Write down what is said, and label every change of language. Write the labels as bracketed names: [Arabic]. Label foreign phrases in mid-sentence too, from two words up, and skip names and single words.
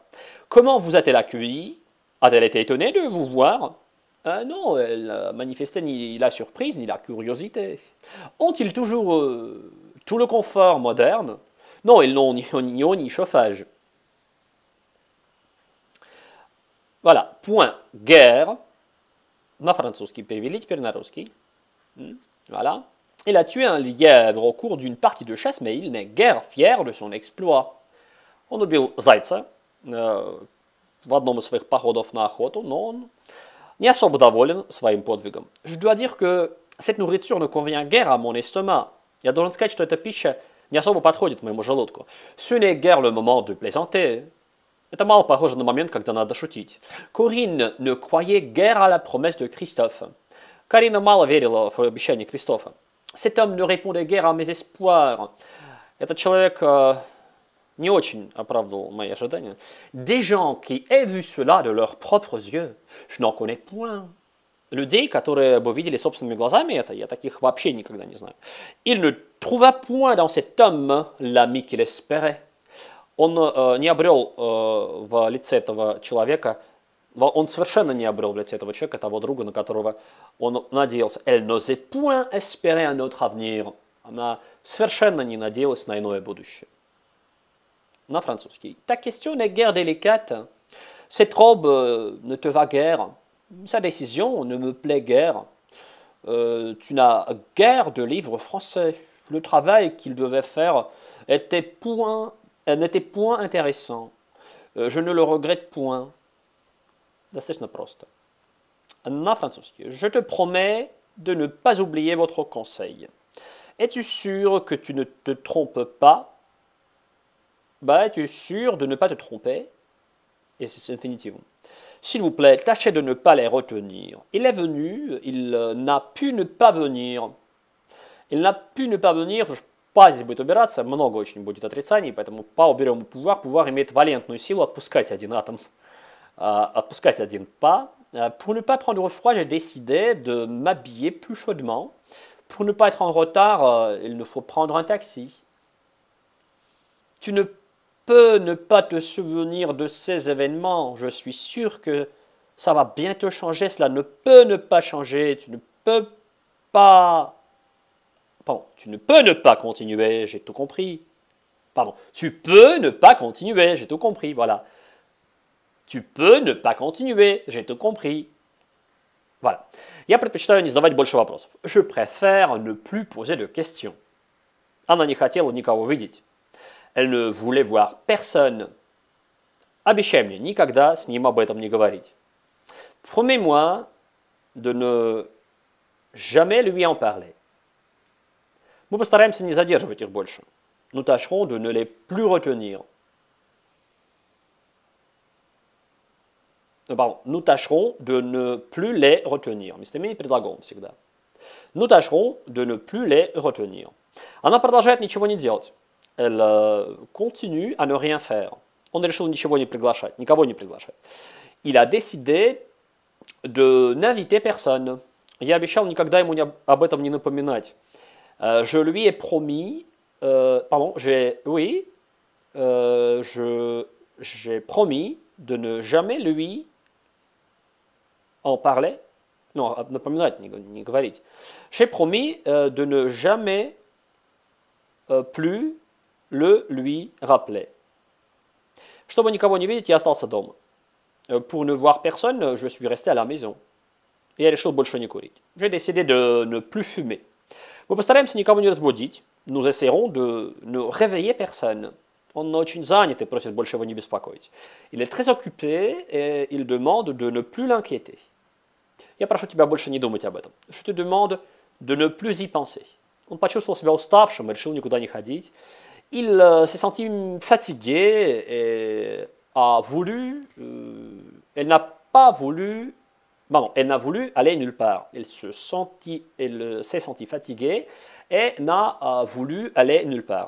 [French] Comment vous a-t-elle accueilli? A-t-elle été étonnée de vous voir? Non, elle manifestait ni la surprise ni la curiosité. Ont-ils toujours tout le confort moderne? Non, ils n'ont ni eau ni chauffage. Voilà, point. Guerre. [Russian] На французский перевели, теперь на русский. [French] Voilà. Il a tué un lièvre au cours d'une partie de chasse, mais il n'est guère fier de son exploit. [Russian] Он убил зайца в одном из своих походов на охоту, но он не особо доволен своим подвигом. [French] Je dois dire que cette nourriture ne convient guère à mon estomac. [Russian] Я должен сказать, что эта пища не особо подходит моему желудку. [French] Ce n'est guère le moment de plaisanter. [Russian] Это мало похоже на момент, когда надо шутить. [French] Corinne ne croyait guère à la promesse de Christophe. [Russian] Карина мало верила в обещание Кристофа. [French] Cet homme ne répondait guère à mes espoirs. [Russian] Этот человек не очень оправдывал мои ожидания. [French] Des gens qui aient vu cela de leurs propres yeux, je n'en connais point. [Russian] Людей, которые бы видели собственными глазами это, я таких вообще никогда не знаю. [French] Il ne trouva point dans cet homme l'ami qu'il espérait. [Russian] Он не обрел в лице этого человека, он совершенно не обрел в лице этого человека того друга, на которого он надеялся. [French] Elle n'osait point espérer un autre avenir. [Russian] Она совершенно не надеялась на иное будущее. На французский. [French] Ta question n'est guère délicate. Cette robe ne te va guère. Sa décision ne me plaît guère. Tu n'as guère de livres français. Le travail qu'il devait faire n'était point intéressant. Je ne le regrette point. [Russian] Достаточно просто. На французский. [French] Je te promets de ne pas oublier votre conseil. Es-tu sûr que tu ne te trompes pas? Bah, es-tu sûr de ne pas te tromper? Et c'est infinitivum. S'il vous plaît, tâchez de ne pas les retenir. Il est venu, il n'a pu ne pas venir. Il n'a pu ne pas venir, [Russian] потому что «pas» здесь будет убираться, много очень будет отрицаний, поэтому «pas» уберем pouvoir. Pouvoir имеет валентную силу отпускать один атом, отпускать один «pas». [French] Pour ne pas prendre froid, j'ai décidé de m'habiller plus chaudement. Pour ne pas être en retard, il nous faut prendre un taxi. Tu ne peux ne pas te souvenir de ces événements. Je suis sûr que ça va bientôt changer. Cela ne peut ne pas changer. Tu ne peux pas... Pardon, tu ne peux ne pas continuer. J'ai tout compris. Pardon, tu peux ne pas continuer. J'ai tout compris. Voilà. Tu peux ne pas continuer. J'ai tout compris. Voilà. [Russian] Я предпочитаю не задавать больше вопросов. [French] Je préfère ne plus poser de questions. [Russian] Она не хотела никого видеть. [French] Elle ne voulait voir personne. [Russian] Обещай мне никогда с ним об этом не говорить. [French] Promets-moi de ne jamais lui en parler. [Russian] Мы постараемся не задерживать их больше. [French] Nous tâcherons de ne les plus retenir. Pardon, nous tâcherons de ne plus les retenir. [Russian] Местоимение предлагом всегда. [French] Nous tâcherons de ne plus les retenir. [Russian] Она продолжает ничего не делать. [French] Elle continue à ne rien faire. [Russian] Он решил ничего не приглашать, никого не приглашать. [French] Il a décidé de n'inviter personne. [Russian] Я обещал никогда ему об этом не напоминать. [French] Je lui ai promis, pardon, j'ai promis de ne jamais lui en parler. Non, [Russian] напоминать, не говорить. [French] J'ai promis de ne jamais plus le lui rappeler. [Russian] Чтобы никого не видеть, я остался дома. [French] Pour ne voir personne, je suis resté à la maison. [Russian] И я решил больше не курить. [French] J'ai décidé de ne plus fumer. [Russian] Мы постараемся никого не разбудить. [French] Nous essaierons de ne réveiller personne. [Russian] Он очень занят и просит больше его не беспокоить. [French] Il est très occupé et il demande de ne plus l'inquiéter. [Russian] Я прошу тебя больше не думать об этом. [French] Je te demande de ne plus y penser. [Russian] Он почувствовал себя уставшим и решил никуда не ходить. [French] Il s'est senti fatigué et a voulu... elle n'a pas voulu... Pardon, elle n'a voulu aller nulle part. Elle s'est senti fatiguée et n'a voulu aller nulle part.